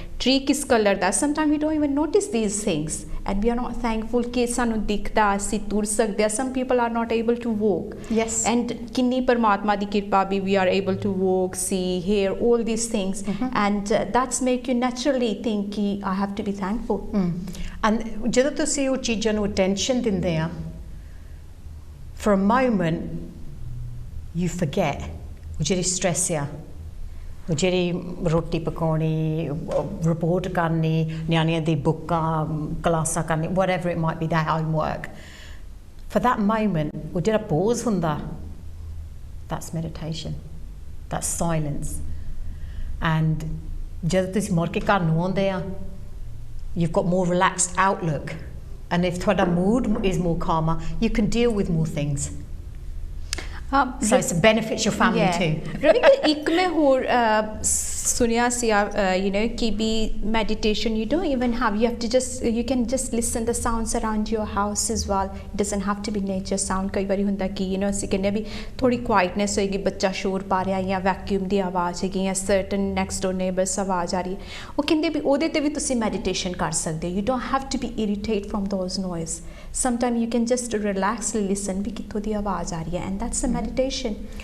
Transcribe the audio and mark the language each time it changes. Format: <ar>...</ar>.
<en>tree</en> <pa>ਕਿਸ colour ਦਾ</pa> <en>sometimes we don't even notice these things and we are not thankful</en> <pa>ਕਿ ਸਾਨੂੰ ਦਿਖਦਾ ਅਸੀਂ ਤੁਰ ਸਕਦੇ ਆ</pa> <en>some people are not able to walk and</en> <pa>ਕਿੰਨੀ ਪਰਮਾਤਮਾ ਦੀ ਕਿਰਪਾ ਵੀ</pa> <en>we are able to walk see hear all these things and that's make you naturally think ਕਿ I have to be thankful and</en> <pa>ਜਦੋਂ ਤੁਸੀਂ ਉਹ ਚੀਜ਼ਾਂ ਨੂੰ</pa> <en>attention</en> <pa>ਦਿੰਦੇ ਆ</pa> <en>for a moment you forget</en> <pa>ਉਹ ਜਿਹੜੀ</pa> <en>stress</en> <pa>ਆ ਜਿਹੜੀ ਰੋਟੀ ਪਕਾਉਣੀ ਰਿਪੋਰਟ ਕਰਨੀ ਨਿਆਣਿਆਂ ਦੀ ਬੁੱਕਾਂ ਕਲਾਸਾਂ ਕਰਨੀ</pa> <en>whatever it might be their homework for that moment</en> <pa>ਉਹ ਜਿਹੜਾ</pa> <en>pause ਹੁੰਦਾ that's meditation that's silence and</en> <pa>ਜਦੋਂ ਤੁਸੀਂ ਮੁੜ ਕੇ ਘਰ ਨੂੰ ਆਉਂਦੇ ਆ</pa> <en>you've got more relaxed outlook and if ਤੁਹਾਡਾ mood is more calmer you can deal with more things so it benefits your family too</en> <pa>Ravika ek mein ਹੋਰ ਸੁਨਿਆ ਸੀ</pa> <en>you know ਕਿ ਵੀ meditation you don't even have you can just listen the sounds around your house as well it doesn't have to be nature sound</en> <pa>ਕਈ ਵਾਰੀ ਹੁੰਦਾ ਕਿ you know ਅਸੀਂ ਕਹਿੰਦੇ ਵੀ ਥੋੜੀ</pa> <en>quietness</en> <pa>ਹੋਏਗੀ ਬੱਚਾ ਸ਼ੋਰ ਪਾ ਰਿਹਾ ਜਾਂ ਵੈਕਿਊਮ ਦੀ ਆਵਾਜ਼ ਹੈਗੀ</pa> <en>ਜਾਂ certain next door neighbors</en> <pa>ਆਵਾਜ਼ ਆ ਰਹੀ ਹੈ ਉਹ ਕਹਿੰਦੇ ਵੀ ਉਹਦੇ ਤੇ ਵੀ ਤੁਸੀਂ meditation ਕਰ ਸਕਦੇ</pa> <en>you don't have to be irritated from those noise sometimes you can just relaxly listen</en> <pa>ਵੀ ਕਿੱਥੋਂ ਦੀ ਆਵਾਜ਼ ਆ ਰਹੀ ਹੈ</pa> <en>and that's a meditation</en>